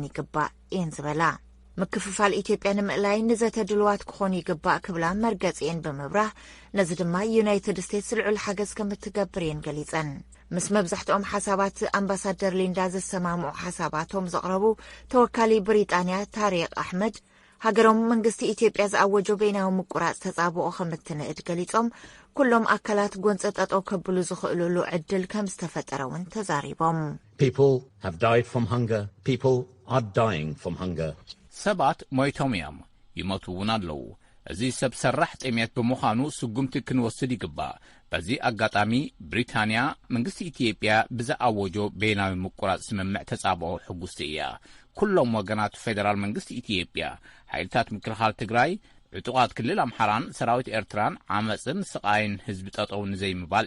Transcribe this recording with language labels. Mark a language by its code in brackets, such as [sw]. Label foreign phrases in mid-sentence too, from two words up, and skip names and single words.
[ti] ይግባእ እየን ዝበላ ምክፍፋል ኢትዮጵያ ንምእላይ ንዘተ ድልዋት ክኾኑ ይግባእ ክብላ መርገጺአን ብምብራህ ነዚ ድማ ዩናይትድ ስቴትስ ልዑል ሓገዝ ከም እትገብር እየን ገሊጸን ምስ መብዛሕትኦም ሓሳባት ኣምባሳደር ሊንዳ ዝሰማምዑ ሓሳባቶም ዘቕረቡ ተወካሊ ብሪጣንያ ታሪቅ ኣሕመድ ሃገሮም መንግስቲ ኢትዮጵያ ዝኣወጆ በይናዊ ምቁራጽ ተጻብኦ ከም እትንእድ ገሊጾም ኩሎም ኣካላት ጎንፂ ጠጠው ከብሉ ዝኽእሉሉ ዕድል ከም ዝተፈጠረ እውን ተዛሪቦም [en] People have died from hunger. People are dying from hunger. [ti] ሰባት ሞይቶም እዮም ይሞቱ እውን ኣለዉ እዚ ሰብ ሰራሕ ጥሜት ብምዃኑ ስጉምቲ ክንወስድ ይግባእ በዚ ኣጋጣሚ ብሪታንያ መንግስቲ ኢትዮጵያ ብዝኣወጆ በይናዊ ምቁራጽ ስምምዕ ተጻብኦ ሕጉስቲ እያ ኩሎም ወገናት ፌደራል መንግስቲ ኢትዮጵያ ሓይልታት ምክልኻል ትግራይ ዕጡቓት ክልል ኣምሓራን ሰራዊት ኤርትራን ዓመፅን ስቃይን ህዝቢ ጠጠው ንዘይምባል